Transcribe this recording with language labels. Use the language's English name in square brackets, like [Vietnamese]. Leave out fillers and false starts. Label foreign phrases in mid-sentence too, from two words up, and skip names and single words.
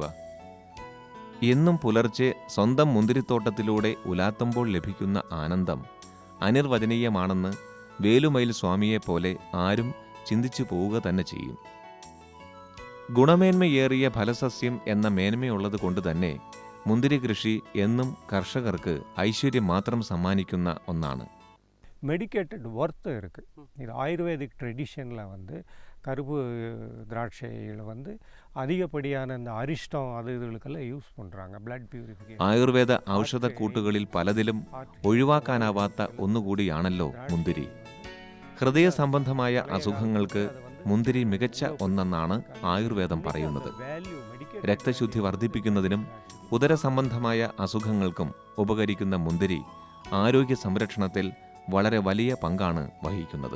[Malayalam] എന്നും പുലർച്ചെ സ്വന്തം മുന്തിരിത്തോട്ടത്തിലൂടെ ഉലാത്തുമ്പോൾ ലഭിക്കുന്ന ആനന്ദം അനിർവചനീയമാണെന്ന് വേലുമയിൽ സ്വാമിയെപ്പോലെ ആരും ചിന്തിച്ചു പോവുക തന്നെ ചെയ്യും. ഗുണമേന്മയേറിയ ഫലസസ്യം എന്ന മേന്മയുള്ളത് കൊണ്ട് തന്നെ മുന്തിരി കൃഷി എന്നും കർഷകർക്ക് ഐശ്വര്യം മാത്രം സമ്മാനിക്കുന്ന ഒന്നാണ്. [English] medicated worth [Tamil] இருக்குது. இது [English] Ayurvedic traditionil [Tamil] வந்து கருப்பு திராட்சையில் வந்து அதிகப்படியான இந்த அரிஷ்டம் அது இதுகளுக்கெல்லாம் யூஸ் பண்ணுறாங்க. [English] blood purification. [Malayalam] ആയുർവേദ ഔഷധക്കൂട്ടുകളിൽ പലതിലും ഒഴിവാക്കാനാവാത്ത ഒന്നുകൂടിയാണല്ലോ മുന്തിരി. ഹൃദയ സംബന്ധമായ അസുഖങ്ങൾക്ക് മുന്തിരി മികച്ച ഒന്നെന്നാണ് ആയുർവേദം പറയുന്നത്. രക്തശുദ്ധി വർദ്ധിപ്പിക്കുന്നതിനും ഉദര സംബന്ധമായ അസുഖങ്ങൾക്കും ഉപകരിക്കുന്ന മുന്തിരി ആരോഗ്യ സംരക്ഷണത്തിൽ വളരെ വലിയ പങ്കാണ് വഹിക്കുന്നത്.